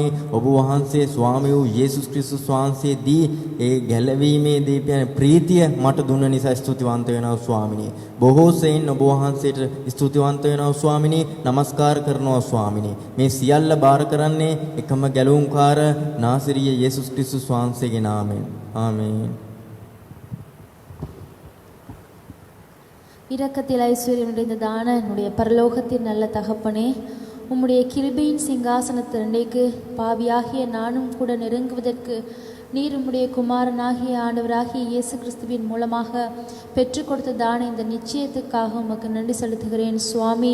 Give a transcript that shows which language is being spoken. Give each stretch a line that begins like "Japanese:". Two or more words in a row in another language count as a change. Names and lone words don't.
Sinhala: ඔබ වහන්සේ ස්වාමී වූ යේසුස් ක්‍රිස්තුස් වහන්සේ දී ඒ ගැලවීමේ දීපයන ප්‍රීතිය මට දුන්න නිසා ස්තුතිවන්ත වෙනවා ස්වාමිනී. බොහෝ සෙයින් ඔබ වහන්සේට ස්තුතිවන්ත වෙනවා ස්වාමිනී. নমස්කාර කරනවා ස්වාමිනී. මේ සියල්ල බාර කරන්නේ එකම ගැලවුම්කාර නාසරීය යේසුස් ක්‍රිස්තුස් වහන්සේගේ නාමයෙන්. ආමේන්.
Tamil: இரக்கத்தில் ஐஸ்வர்யம் நிறைந்ததான என்னுடைய பரலோகத்தின் நல்ல தகப்பனே, உம்முடைய கிருபையின் சிங்காசனத்திரண்டைக்கு பாவியாகிய நானும் கூட நெருங்குவதற்கு நீர் உம்முடைய குமாரனாகிய ஆண்டவராகிய இயேசு கிறிஸ்துவின் மூலமாக பெற்றுக் கொடுத்ததான இந்த நிச்சயத்துக்காக உமக்கு நன்றி செலுத்துகிறேன் சுவாமி.